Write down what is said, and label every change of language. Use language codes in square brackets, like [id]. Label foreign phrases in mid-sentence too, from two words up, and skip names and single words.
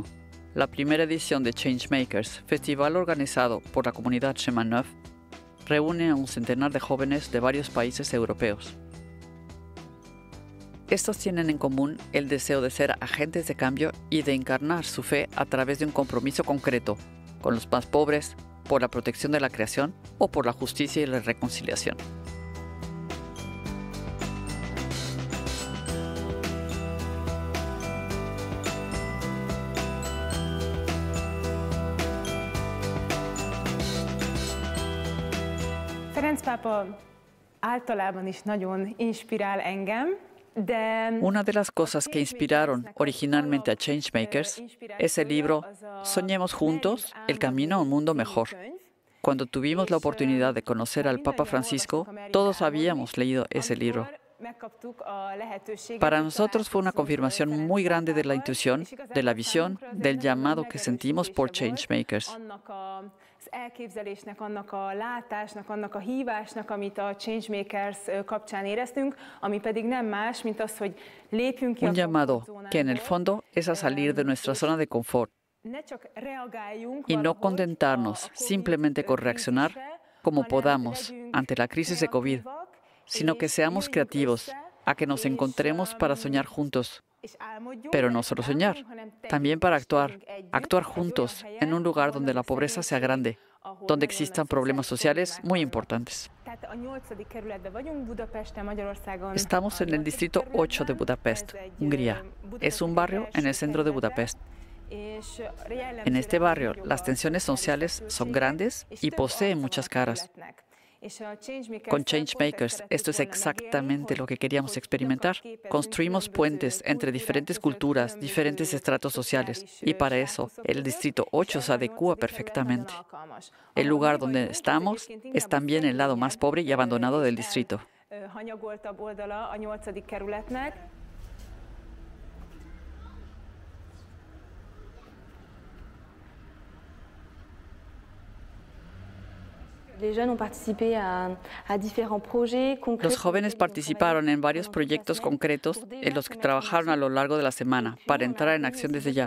[es] La primera edición de Changemakers, festival organizado por la comunidad Chemin Neuf, reúne a un centenar de jóvenes de varios países europeos. Estos tienen en común el deseo de ser agentes de cambio y de encarnar su fe a través de un compromiso concreto con los más pobres, por la protección de la creación o por la justicia y la reconciliación. [hu] Ferenc pápa általában is nagyon inspirál engem, de [es] Una de las cosas que inspiraron originalmente a Changemakers es el libro Soñemos juntos, el camino a un mundo mejor. Cuando tuvimos la oportunidad de conocer al Papa Francisco, todos habíamos leído ese libro. Para nosotros fue una confirmación muy grande de la intuición, de la visión, del llamado que sentimos por Changemakers. [hu] elképzelésnek, annak a látásnak, annak a hívásnak, amit a Changemakers kapcsán éreztünk, ami pedig nem más, mint az, hogy lépjünk ki a [es] Un llamado [hu] komfortzónából, [es] que en el fondo es a salir de nuestra zona de confort [hu] ne csak reagáljunk [es] y no [hu] valahogy [es] contentarnos [hu] a COVID [es] simplemente con reaccionar [hu] krízisre, [es] como [hu] hanem [es] podamos [hu] legyünk [es] ante la crisis de COVID, [hu] kreatívak, [es] sino que [hu] és [es] seamos [hu] jöjjünk [es] creativos, [hu] össze, [es] a que nos [hu] és, [es] encontremos para soñar juntos, [hu] és álmodjunk, [es] pero [hu] de [es] no [hu] csak [es] solo soñar, [hu] álmodjunk, hanem tegyünk, [es] también para [hu] és [es] actuar, [hu] tegyünk együtt, [es] actuar [hu] egy olyan [es] juntos [hu] helyen, [es] en un lugar [hu] ahol [es] donde la [hu] nagy [es] pobreza sea [hu] szegénység, [es] grande, [hu] ahol [es] donde [hu] nagyon [es] existan [hu] nagy [es] problemas [hu] szociális [es] sociales [hu] problémák [es] muy [hu] vannak. [es] importantes. [hu] Tehát a 8. kerületben vagyunk, Budapesten, Magyarországon. [es] Estamos en el distrito 8 de Budapest, Hungría. Es un barrio en el centro de Budapest. En este barrio, las tensiones sociales son grandes y poseen muchas caras. Con Changemakers, esto es exactamente lo que queríamos experimentar. Construimos puentes entre diferentes culturas, diferentes estratos sociales, y para eso el Distrito 8 se adecua perfectamente. El lugar donde estamos es también el lado más pobre y abandonado del distrito. [hu] Hanyagoltabb oldala a 8. kerületnek. [es] Los jóvenes participaron en varios proyectos concretos en los que trabajaron a lo largo de la semana para entrar en acción desde ya.